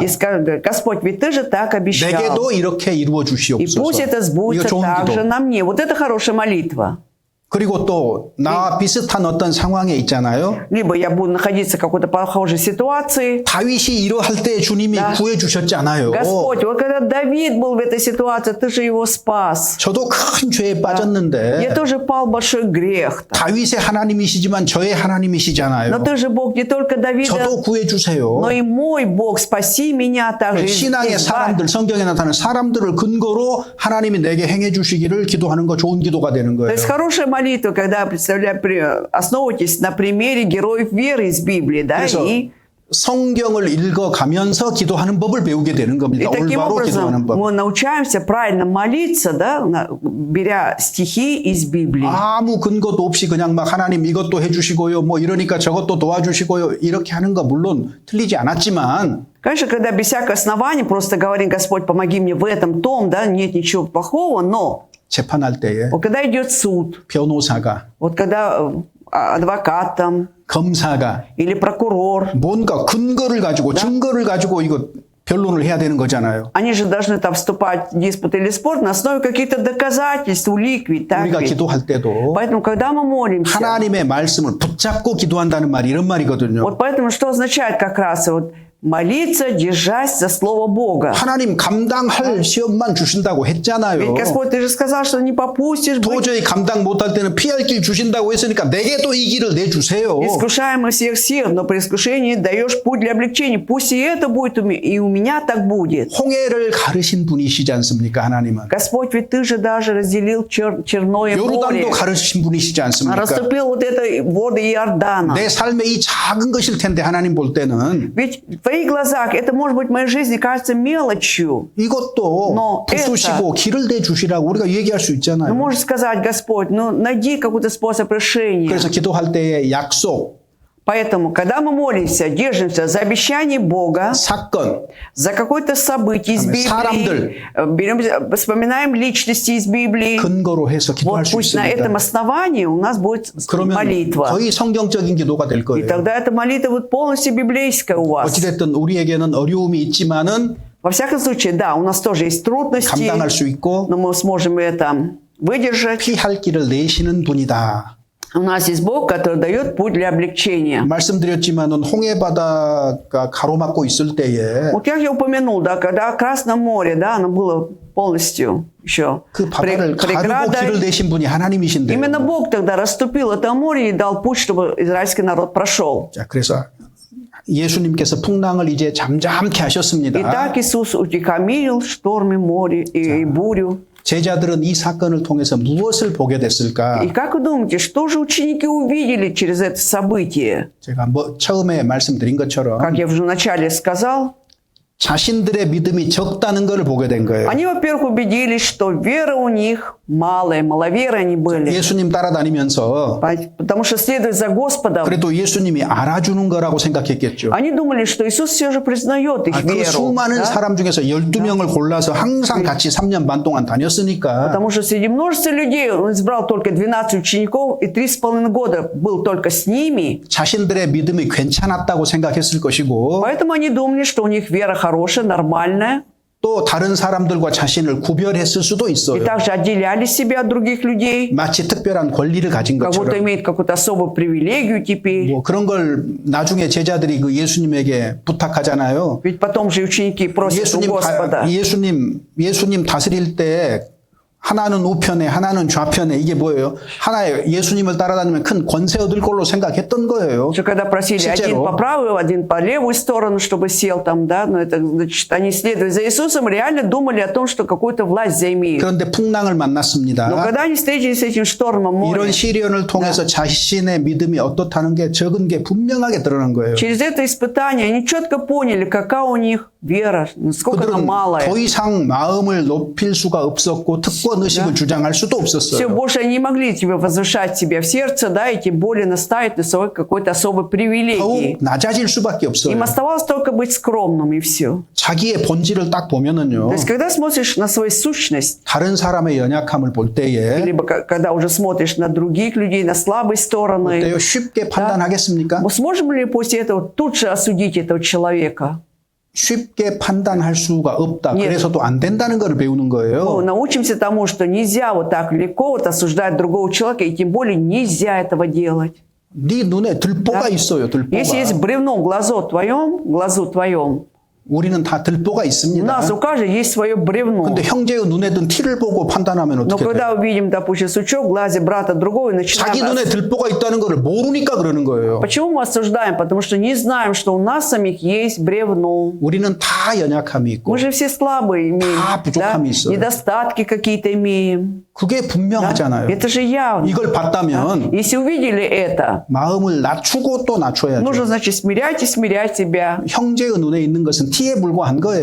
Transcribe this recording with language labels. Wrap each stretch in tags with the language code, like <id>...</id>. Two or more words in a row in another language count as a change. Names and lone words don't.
<ru>и скажем, Господь, ведь ты же так обещал.</ru> <ko>내게도 이렇게 이루어</ko> <ru>И пусть</ru> <ko>주시옵소서.</ko> <ru>это</ru> <ko>이거</ko> <ru>сбудется</ru> <ko>좋은</ko> <ru>также</ru> <ko>기도.</ko> <ru>на мне. Вот это хорошая молитва.</ru> <ko>그리고 또 나와 비슷한 어떤 상황에 있잖아요.</ko> <ru>Либо я буду находиться в какой-то похожей ситуации.</ru> <ko>다윗이 이러할 때 주님이 구해 주셨잖아요.</ko> <ru>Господь, вот когда Давид был в этой ситуации, ты же его спас.</ru> <ko>저도 큰 죄에</ko> <ru>Я</ru> <ko>빠졌는데</ko> <ru>тоже пал в большой грех.</ru> <ko>다윗의 하나님이시지만 저의</ko> <ru>Но</ru> <ko>하나님이시잖아요.</ko> <ru>ты же Бог не только Давида,</ru> <ko>저도 구해 주세요.</ko> <ru>но и мой Бог. Спаси меня также.</ru> <ko>신앙의 사람들, 성경에 나타나는 사람들을 근거로 하나님이 내게 행해 주시기를 기도하는 거 좋은 기도가 되는</ko> <ru>То</ru> <ko>거예요.</ko> <ru>есть хорошая молитва, когда основывайтесь на примере героев веры из Библии, да,</ru> <ko>그래서</ko> <ru>и</ru> <ko>성경을 읽어가면서 기도하는 법을 배우게 되는 겁니다.</ko> <ru>таким</ru> <ko>올바로 기도하는</ko> <ru>образом</ru> <ko>법.</ko> <ru>мы научаемся правильно молиться, да, беря стихи из Библии.</ru> <ko>아무 근거도 없이 그냥 막 하나님 이것도 해주시고요, 뭐 이러니까 저것도 도와주시고요, 이렇게 하는 거 물론 틀리지 않았지만</ko> <ru>Конечно, когда без всякого основания просто говорим, Господь, помоги мне в этом, том, да, нет ничего плохого, но</ru> <ko>재판할 때에</ko> <ru>вот когда идет суд,</ru> <ko>변호사가,</ko> <ru>вот когда адвокат там</ru> <ko>검사가</ko> <ru>или прокурор,</ru> <ko>뭔가 근거를 가지고 증거를 가지고 이거 변론을 해야 되는 거잖아요.</ko> <ru>они же должны там вступать в диспут или спор на основе каких-то доказательств, улик, ведь так</ru> <ko>우리가</ko> <ru>ведь?</ru> <ko>기도할 때도</ko> <ru>Поэтому, когда мы молимся,</ru> <ko>하나님의 말씀을 붙잡고 기도한다는 말이 이런 말이거든요.</ko> <ru>вот поэтому что означает как раз вот молиться, держась за Слово Бога.</ru> <ko>하나님 감당할 시험만 주신다고 했잖아요.</ko> <ru>Ведь, Господь, Ты же сказал, что не попустишь быть</ru> <ko>도저히 감당 못할 때는 피할 길 주신다고 했으니까 내게 또 이 길을 내주세요.</ko> <ru>искушаемым всех сил, но при искушении даешь путь для облегчения. Пусть и это будет, и у меня так будет.</ru> <ko>홍해를 가르신 분이시지 않습니까, 하나님은?</ko> <ru>Господь, ведь Ты же даже разделил черное море.</ru> <ko>요르단도 가르신 분이시지 않습니까?</ko> <ru>Расступил вот это воды Иордана.</ru> <ko>내 삶의 이 작은 것일 텐데 하나님 볼 때는</ko> <ru>Ведь в твоих глазах это, может быть, в моей жизни кажется мелочью.</ru> <ko>이것도</ko> <ru>Но</ru> <ko>부수시고 길을 내주시라고 우리가 얘기할 수</ko> <ru>Ну,</ru> <ko>있잖아요.</ko> <ru>можешь сказать, Господь, ну, найди какой-то способ решения.</ru> <ko>그래서 기도할 때의 약속,</ko> <ru>Поэтому, когда мы молимся, держимся за обещание Бога,</ru> <ko>사건,</ko> <ru>за какое-то событие из</ru> <ko>사람들.</ko> <ru>Библии, вспоминаем личности из Библии.</ru> <ko>근거로 해서 기도할</ko> <ru>Вот</ru> <ko>수</ko> <ru>пусть на</ru> <ko>있습니다.</ko> <ru>этом основании у нас будет</ru> <ko>그러면</ko> <ru>молитва.</ru> <ko>거의 성경적인 기도가 될</ko> <ru>И</ru> <ko>거예요.</ko> <ru>тогда эта молитва будет полностью библейская у вас.</ru> <ko>어찌됐든 우리에게는 어려움이 있지만은</ko> <ru>Во всяком случае, да, у нас тоже есть трудности,</ru> <ko>감당할 수 있고</ko> <ru>но мы сможем это выдержать.</ru> <ko>피할 길을 내시는 분이다.</ko> <ru>У нас есть Бог, который дает путь для облегчения.</ru> <ko>말씀드렸지만은 홍해 바다가 가로막고 있을 때에</ko> <ru>Вот как я упомянул, да, когда Красное море, да, оно было полностью еще</ru> <ko>그 바다를 가르고 길을 내신 분이 하나님이신데.</ko> <ru>Именно Бог тогда расступил это море и дал путь, чтобы израильский народ прошел.</ru> <ko>자, 그래서 예수님께서 풍랑을 이제 잠잠케 하셨습니다.</ko> <ru>Итак, Иисус утихомирил шторм и море и бурю.</ru> <ko>제자들은 이 사건을 통해서 무엇을 보게 됐을까?</ko> <ru>И как вы думаете, что же ученики увидели через это событие?</ru> <ko>제가 처음에 말씀드린 것처럼</ko> <ru>Как я уже вначале сказал,</ru> <ko>자신들의 믿음이 적다는 걸 보게 된 거예요.</ko> <ru>они, во-первых, убедились, что вера у них малая, маловеры они были.</ru> <ko>예수님 따라다니면서</ko> <ru>Потому что следуя за Господом,</ru> <ko>그래도 예수님이 알아주는 거라고 생각했겠죠.</ko> <ru>они думали, что Иисус все же признает их</ru> <ko>그</ko> <ru>веру.</ru> <ko>수많은</ko> <ru>Да?</ru> <ko>사람 중에서 12명을 골라서 항상 같이 3년 반 동안 다녔으니까</ko> <ru>Потому что среди множества людей он избрал только 12 учеников и 3,5 года был только с ними.</ru> <ko>자신들의 믿음이 괜찮았다고 생각했을 것이고</ko> <ru>Поэтому они думали, что у них вера хорошая, нормальная.</ru> <ko>또 다른 사람들과 자신을 구별했을 수도</ko> <ru>И</ru> <ko>있어요.</ko> <ru>также отделяли себя от других людей.</ru> <ko>마치 특별한 권리를 가진</ko> <ru>Как будто</ru> <ko>것처럼.</ko> <ru>имеет какую-то особую привилегию теперь.</ru> <ko>뭐 그런 걸 나중에 제자들이 그 예수님에게 부탁하잖아요.</ko> <ru>Ведь потом же ученики просят у Господа.</ru> <ko>예수님 다스릴 때 하나는 우편에 하나는 좌편에 이게 뭐예요? 하나의 예수님을 따라다니면 큰 권세 얻을 걸로 생각했던 거예요.</ko> <ru>Что когда просили один</ru> <ko>실제로.</ko> <ru>по правую, один по левую сторону, чтобы сел там, да, но это, значит, они следуя за Иисусом, реально думали о том, что какую-то власть заимеют.</ru> <ko>그런데 풍랑을 만났습니다.</ko> <ru>Но когда они встретились с этим штормом моря,</ru> <ko>이런 시련을 통해서 자신의 믿음이 어떻다는 게 적은 게 분명하게 드러난 거예요.</ko> <ru>через это испытание они четко поняли, какая у них вера, насколько она</ru> <ko>그들은</ko> <ru>малая.</ru> <ko>더 이상 마음을 높일 수가 없었고 특권 의식을 주장할 수도</ko> <ru>Все,</ru> <ko>없었어요.</ko> <ru>больше они не могли тебе возвышать себя в сердце, да, и тем более наставить на своей какой-то особой привилегии.</ru> <ko>더욱 낮아질 수밖에 없어요.</ko> <ru>Им оставалось только быть скромным, и все.</ru> <ko>자기의 본질을 딱 보면은요.</ko> <ru>То есть, когда смотришь на свою сущность,</ru> <ko>다른 사람의 연약함을 볼 때에</ko> <ru>либо когда уже смотришь на других людей, на слабые стороны,</ru> <ko>어때요? 쉽게 판단하겠습니까?</ko> <ru>мы сможем ли после этого тут же осудить этого человека?</ru> <ko>쉽게 판단할 수가 없다.</ko> <ru>Нет.</ru> <ko>그래서 또 안 된다는 걸 배우는</ko> <ru>Мы</ru> <ko>거예요.</ko> <ru>научимся тому, что нельзя вот так легко вот осуждать другого человека, и тем более нельзя этого делать.</ru> <ko>네 눈에 들보가</ko> <ru>Да.</ru> <ko>있어요.</ko> <ru>Если есть</ru> <ko>들보가.</ko> <ru>бревно в глазу твоем,</ru> <ko>우리는 다 들보가</ko> <ru>у</ru> <ko>있습니다.</ko> <ru>нас у каждого есть свое бревно.</ru> <ko>근데 형제의 눈에 든 티를 보고 판단하면</ko> <ru>Но</ru> <ko>어떻게 돼요?</ko> <ru>когда увидим, допустим, сучок в глазе брата другого, и</ru> <ko>자기</ko> <ru>начинаем...</ru> <ko>눈에 들보가 있다는 걸 모르니까 그러는 거예요.</ko> <ru>Почему мы осуждаем? Потому что не знаем, что у нас самих есть бревно.</ru> <ko>우리는 다 연약함이 있고</ko> <ru>Мы же все слабые имеем,</ru> <ko>다 부족함이 있어요.</ko> <ru>недостатки какие-то имеем.</ru> <ko>그게</ko> <ru>Да?</ru> <ko>분명하잖아요.</ko> <ru>Это же явно.</ru> <ko>이걸 봤다면</ko> <ru>Если увидели это,</ru> <ko>마음을 낮추고 또 낮춰야죠.</ko> <ru>нужно, значит, смирять и смирять себя.</ru> <ko>형제의 눈에 있는 것은 티에 불과한 거예요.</ko>